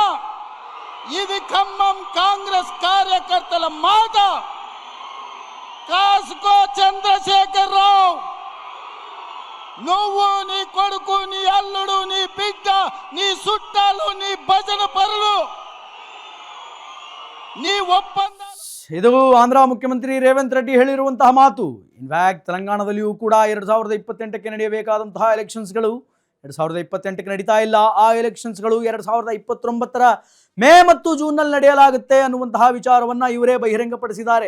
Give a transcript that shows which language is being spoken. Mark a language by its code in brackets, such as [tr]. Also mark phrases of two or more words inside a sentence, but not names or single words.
[te] ఇది ఖమ్మం కాంగ్రెస్ కార్యకర్తల మాట. కాసుకో చంద్రశేఖర్ రావు, నువ్వు, నీ కొడుకు, నీ అల్లుడు, నీ బిడ్డ, నీ చుట్టాలు, నీ భజన పరులు, నీ ಒಪ್ಪಂದ. [kn] ಇದು ಆಂಧ್ರ ಮುಖ್ಯಮಂತ್ರಿ ರೇವಂತ್ ರೆಡ್ಡಿ ಹೇಳಿರುವಂತಹ ಮಾತು. ಇನ್ಫ್ಯಾಕ್ಟ್ ತೆಲಂಗಾಣದಲ್ಲಿಯೂ ಕೂಡ 2028ಕ್ಕೆ ನಡೆಯಬೇಕಾದಂತಹ ಎಲೆಕ್ಷನ್ಸ್ಗಳು 2028ಕ್ಕೆ ನಡೀತಾ ಇಲ್ಲ. ಆ ಎಲೆಕ್ಷನ್ಸ್ಗಳು 2029ರ ಮೇ ಮತ್ತು ಜೂನ್ನಲ್ಲಿ ನಡೆಯಲಾಗುತ್ತೆ ಅನ್ನುವಂತಹ ವಿಚಾರವನ್ನು ಇವರೇ ಬಹಿರಂಗಪಡಿಸಿದ್ದಾರೆ.